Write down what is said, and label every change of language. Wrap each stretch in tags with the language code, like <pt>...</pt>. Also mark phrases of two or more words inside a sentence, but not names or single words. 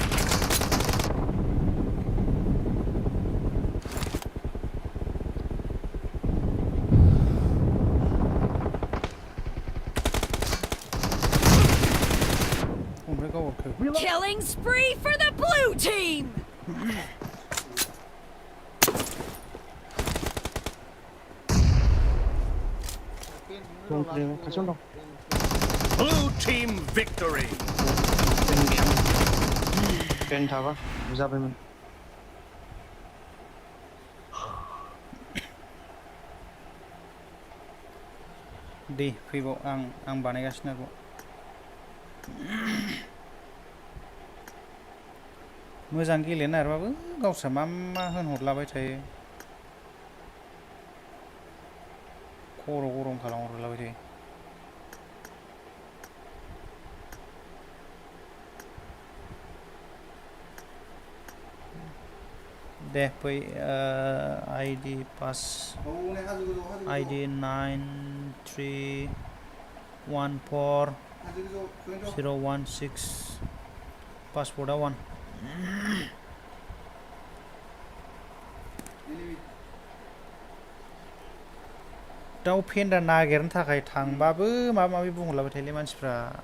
<en>Killing spree for the blue team.</en> <id>Kacau dong.</id> <en>Blue team victory.</en> <brx>Pen थाबा जाबायमोन. दे फैबाव आं बानायगासिनो आरो मोजां गेलेनो नागिरबाबो गावस्रा मा होनहरलाबाय थायो खर' गरम खालामहरलाबाय थायो दे फै आईडी पास आईडी 9314016 पासवर्डआ 1 दाउ फेन्दा नागिरनो थाखाय थांबाबो माबा माबि बुंहरलाबाय थायोलै मानसिफ्रा</brx>